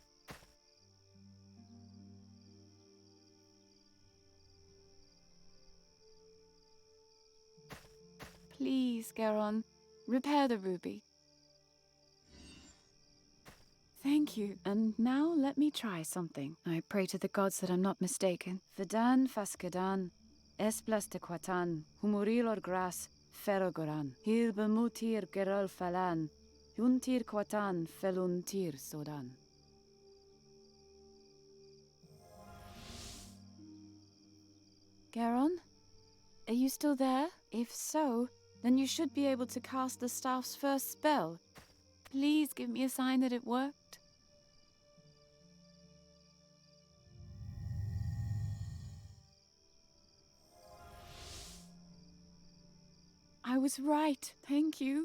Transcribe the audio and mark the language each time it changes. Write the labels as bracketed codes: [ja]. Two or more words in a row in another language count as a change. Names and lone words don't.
[en] Please, Geron, repair the ruby. Thank you. And now let me try something. I pray to the gods that I'm not mistaken. Fedan faskedan, esplas te quatan, humurilor gras, ferogoran, hir bemutir gerol falan, juntir quatan feluntir sodan. Geron? Are you still there? If so, then you should be able to cast the staff's first spell. Please give me a sign that it worked. I was right. Thank you.